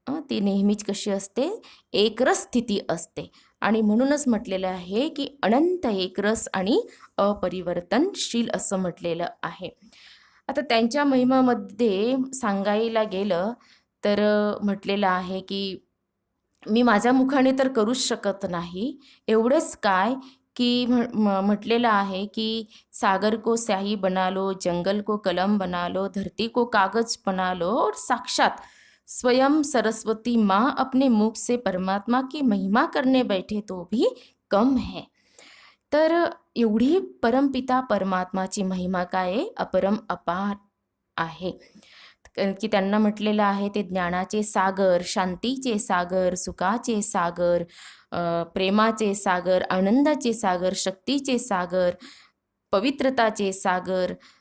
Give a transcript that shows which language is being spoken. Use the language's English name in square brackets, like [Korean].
[Marathi] ती नेहमीच कशी असते, एकरस स्थिती असते. आणि म्हणूनच म्हटलेलं आहे की अनंत एकरस आणि अपरिवर्तनशील असं म्हटलेलं आहे. आता त्यांच्या महिमामध्ये सांगायला गेलं तर म्हटलेलं आहे की मी माझ्या मुखाने तर करूच शकत नाही. एवढंच काय की म्हटलेलं आहे की [Hindi] सागर को स्याही बना लो, जंगल को कलम बना लो, धरती को कागज बना लो और साक्षात स्वयं सरस्वती माँ अपने मुख से परमात्मा की महिमा करने बैठे तो भी कम है. [Marathi] तर एवढी परमपिता परमात्माची महिमा काय आहे, अपरम अपार आहे. की त्यांना म्हटलेलं आहे ते ज्ञानाचे सागर, शांतीचे सागर, सुखाचे सागर, प्रेमाचे सागर, आनंदाचे सागर, शक्तीचे सागर, पवित्रताचे सागर.